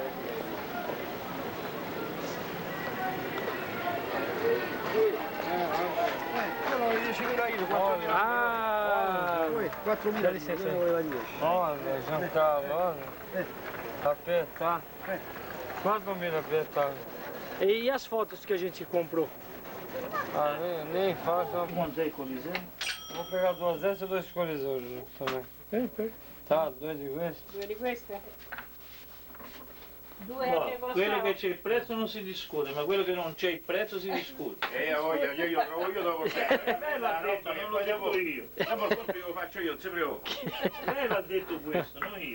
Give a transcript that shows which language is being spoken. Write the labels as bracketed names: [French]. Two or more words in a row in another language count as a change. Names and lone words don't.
[Italian] Quello 10.000 io, 4.000. Ah! 4.000 licenze. Voleva 10. Giancarlo, aspetta. Quanto me aspetta? [Portuguese] E as fotos que a gente comprou? Ah, nem faço. Quanto é Coliseu? Vou pegar 2 dessas e 2 colisões também. [Italian] Tá, 2 di queste. 2 di queste? 2 No, che costano? quello che c'è il prezzo non si discute, ma quello che non c'è il prezzo si discute. Io devo sempre. Lei l'ha detto, non lo dico io. Dopo il compito lo faccio io, non si preoccupi. Lei l'ha detto questo, non io.